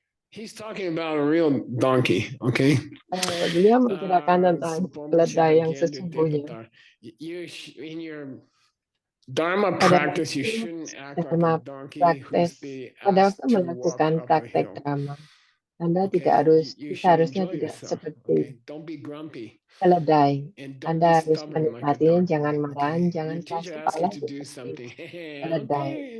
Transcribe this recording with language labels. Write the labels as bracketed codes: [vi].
[en] He's talking about a real donkey, okay? [id] Dia menceritakan tentang keledai yang sesungguhnya. [en] In your Dharma practice, you shouldn't act like a donkey who's [id] pada waktu melakukan praktek Dharma, Anda seharusnya tidak seperti keledai. Anda harus menikmatinya, jangan marah, jangan keras kepala seperti keledai.